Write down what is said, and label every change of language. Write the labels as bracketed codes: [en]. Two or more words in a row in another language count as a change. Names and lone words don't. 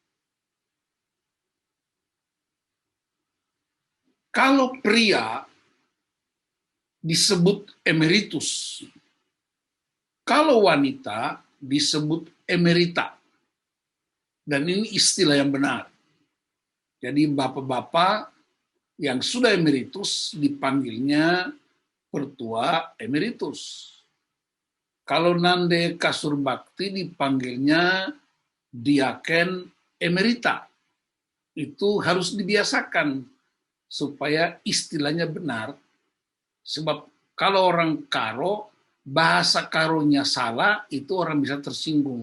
[id] Kalau pria disebut emeritus, kalau wanita disebut emerita. Dan ini istilah yang benar. Jadi bapak-bapak yang sudah emeritus dipanggilnya pertua emeritus. Kalau Nande Kasur Bakti dipanggilnya diaken emerita. Itu harus dibiasakan supaya istilahnya benar. Sebab kalau orang karo, bahasa karonya salah, itu orang bisa tersinggung.